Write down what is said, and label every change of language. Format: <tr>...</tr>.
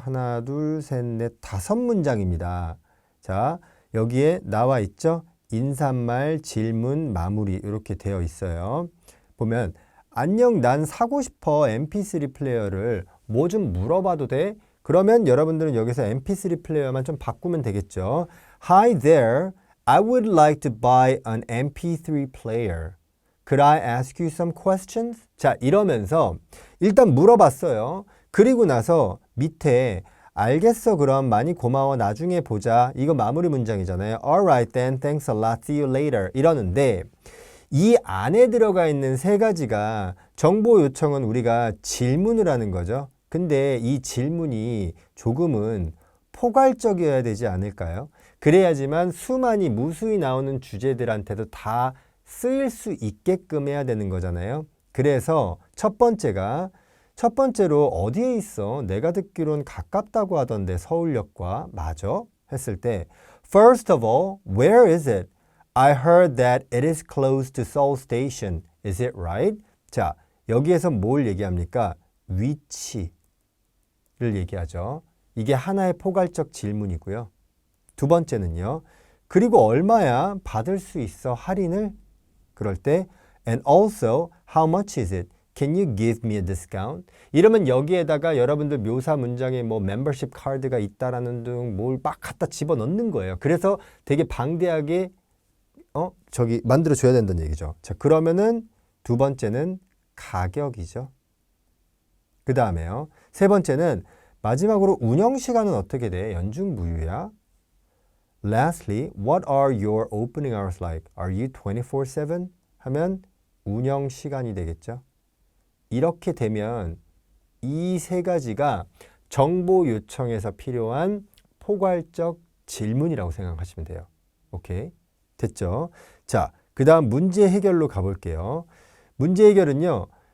<ko>하나, 둘, 셋, 넷, 5문장입니다. 자, 여기에 나와 있죠? 인사말, 질문, 마무리 이렇게 되어 있어요. 보면 안녕, 난 사고 싶어. mp3 플레이어를 뭐 좀 물어봐도 돼? 그러면 여러분들은 여기서 mp3 플레이어만 좀 바꾸면 되겠죠.</ko> <en>Hi there. I would like to buy an MP3 player. Could I ask you some questions?</en> <ko>자, 이러면서 일단 물어봤어요. 그리고 나서 밑에 알겠어, 그럼 많이 고마워, 나중에 보자. 이거 마무리 문장이잖아요.</ko> <en>Alright then, thanks a lot, see you later.</en> <ko>이러는데 이 안에 들어가 있는 3가지가 정보 요청은 우리가 질문을 하는 거죠. 근데 이 질문이 조금은 포괄적이어야 되지 않을까요? 그래야지만 수많이 무수히 나오는 주제들한테도 다 쓰일 수 있게끔 해야 되는 거잖아요. 그래서 첫 번째로 어디에 있어? 내가 듣기론 가깝다고 하던데 서울역과 맞아? 했을 때</ko> <en>First of all, where is it? I heard that it is close to Seoul Station. Is it right?</en> <ko>자, 여기에서 뭘 얘기합니까? 위치를 얘기하죠. 이게 하나의 포괄적 질문이고요. 두 번째는요. 그리고 얼마야? 받을 수 있어? 할인을? 그럴 때</ko> <en>And also, how much is it? Can you give me a discount?</en> <ko>이러면 여기에다가 여러분들 묘사 문장에 뭐 멤버십 카드가 있다라는 등 뭘 막 갖다 집어넣는 거예요. 그래서 되게 방대하게 만들어 줘야 된다는 얘기죠. 자, 그러면은 두 번째는 가격이죠. 그 다음에요. 세 번째는 마지막으로 운영 시간은 어떻게 돼? 연중무휴야?</ko> <en>Lastly, what are your opening hours like? Are you 24/7?</en> <ko>하면 운영 시간이 되겠죠. 이렇게 되면 이 세 가지가 정보 요청에서 필요한 포괄적 질문이라고 생각하시면 돼요. 오케이? 됐죠? 자, 그 다음 문제 해결로 가볼게요. 문제 해결은요.</ko>